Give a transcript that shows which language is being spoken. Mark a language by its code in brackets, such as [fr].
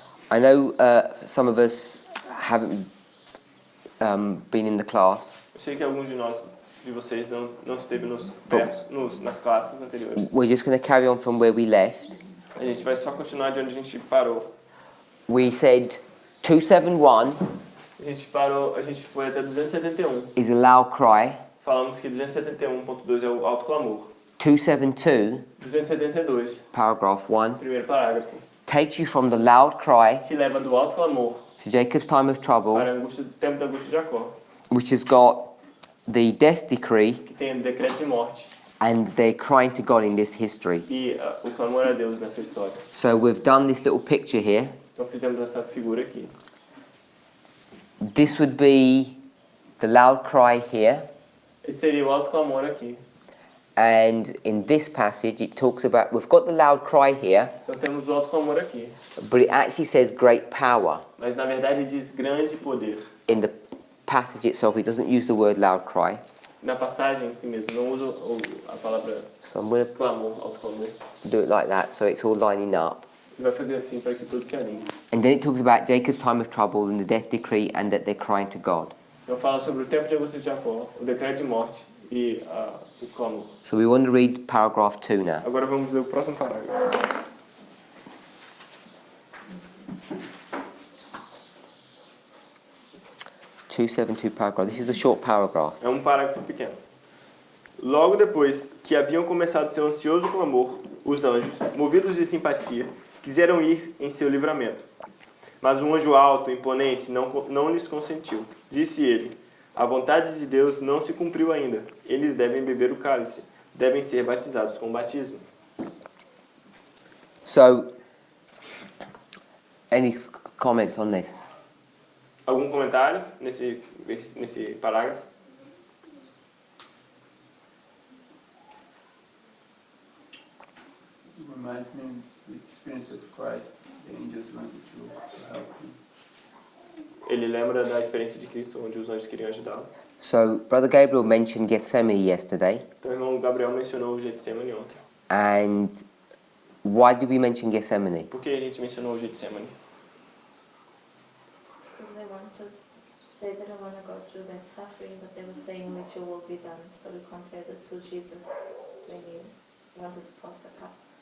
[en] I know some of us haven't been in the class. [pt] Eu sei que alguns de vocês não esteve nas classes anteriores. [en] We're just going to carry on from where we left. [pt] A gente vai só continuar de onde a gente parou. [en] We said 271 [pt] A gente foi até 271. [en] is a loud cry. [pt] Falamos que 271.2 é o alto clamor. [en] 272, [pt] 272, [en] paragraph 1, [pt] primeiro parágrafo, [en] takes you from the loud cry [pt] que leva do alto clamor [en] to Jacob's time of trouble, [pt] para o tempo da angústia de Jacó, [en] which has got the death decree, [pt] que tem o decreto de morte [en] and they're crying to God in this history. [pt] e o clamor a Deus nessa história. [en] So we've done this little picture here. [pt] Então fizemos essa figura aqui. [en] This would be the loud cry here, [pt] Esse seria o alto clamor aqui. [en] and in this passage it talks about, we've got the loud cry here, [pt] Então temos o alto clamor aqui. [en] but it actually says great power. [pt] Mas na verdade diz grande poder. [en] In the passage itself it doesn't use the word loud cry. [pt] Na passagem em si mesmo, não usa a palavra [en] So I'm going [pt] clamor, alto clamor. [en] to do it like that so it's all lining up. [pt] E vai fazer assim para que tudo se alinhe. [en] And then it talks about Jacob's time of trouble and the death decree and that they're crying to God. [pt] Então fala sobre o tempo de angústia de Jacó, o decreto de morte e o clamor. [en] So we want to read paragraph 2 now. [pt] Agora vamos ler o próximo parágrafo. [en] 272 paragraph. This is the short paragraph. [pt] É um parágrafo pequeno. Logo depois que haviam começado seu ansioso clamor, os anjos, movidos de simpatia, quiseram ir em seu livramento. Mas um anjo alto, imponente, não lhes consentiu. Disse ele: a vontade de Deus não se cumpriu ainda. Eles devem beber o cálice, devem ser batizados com batismo. [en] So, any comment on this? [pt] Algum comentário nesse parágrafo? [en] Reminds me of the experience of Christ. The angels wanted to help him. [pt] Ele lembra da experiência de Cristo, onde os anjos queriam ajudá-lo. [en] So, Brother Gabriel mentioned Gethsemane yesterday. [pt] Então, o irmão Gabriel mencionou o Getsemane ontem. [en] And why did we mention Gethsemane? [pt] Por que a gente mencionou o Getsemane? [en] Because they didn't want to go through that suffering, but they were saying that your will be done. So we compared it to Jesus when he wanted to pass the cup.